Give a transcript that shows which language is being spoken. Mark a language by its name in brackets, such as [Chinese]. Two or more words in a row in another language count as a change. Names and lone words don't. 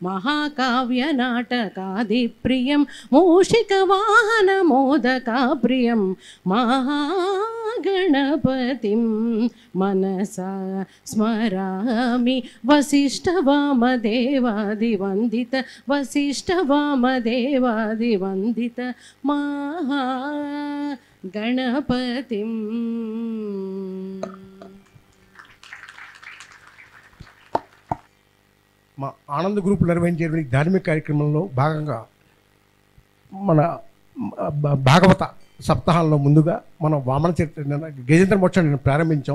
[Sanskrit] महाकाव्यनाटकादिप्रियं मूषिकवाहनमोदकाप्रियं महागणपतिं मनसा स्मरामि, वसिष्ठवामदेवादिवन्दित वसिष्ठवामदेवादिवन्दित महागणपतिं. [Telugu] మా ఆనంద్ గ్రూప్ నిర్వహించేటువంటి ధార్మిక కార్యక్రమంలో భాగంగా మన భాగవత సప్తాహంలో ముందుగా మనం వామన చరిత్ర గజేంద్ర మోక్షం నేను ప్రారంభించాం.